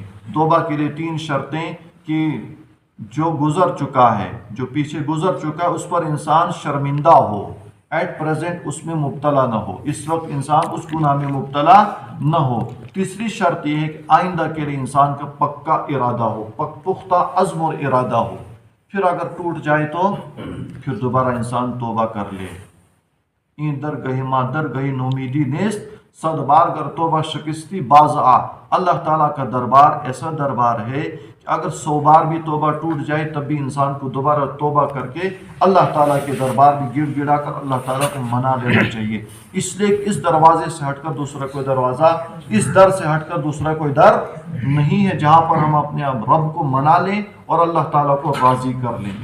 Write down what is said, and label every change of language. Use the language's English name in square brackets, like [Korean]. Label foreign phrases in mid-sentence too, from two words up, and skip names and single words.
[Urdu] توبہ کے لیے 3 شرطیں کہ جو گزر چکا ہے، جو پیچھے گزر چکا ہے، اس پر انسان شرمندہ ہو، [English] at present [Urdu] اس میں مبتلا نہ ہو، اس وقت انسان اس گناہ میں مبتلا نہ ہو. تیسری شرط یہ ہے کہ آئندہ کے لیے انسان کا پکا ارادہ ہو، پختہ عزم اور ارادہ ہو. پھر اگر ٹوٹ جائے تو پھر دوبارہ انسان توبہ کر لے. [Persian] این در گہی ماں در گہی نومیدی نیست، 100 بار اگر توبه شکستی باز آ. [Urdu] اللہ تعالیٰ کا دربار ایسا دربار ہے کہ اگر 100 بار بھی توبہ ٹوٹ جائے تب بھی انسان کو دوبارہ توبہ کرکے اللہ تعالیٰ کے دربار میں گڑ گڑا کر اللہ تعالیٰ کو منا لینا چاہیے. اسلیے اس دروازے سے ہٹکر دوسرا کوئی دروازہ، اس در سے ہٹکر دوسرا کوئی در نہیں ہے جہاں پر ہم اپنے رب کو منا لیں اور اللہ تعالیٰ کو راضی کر لیں.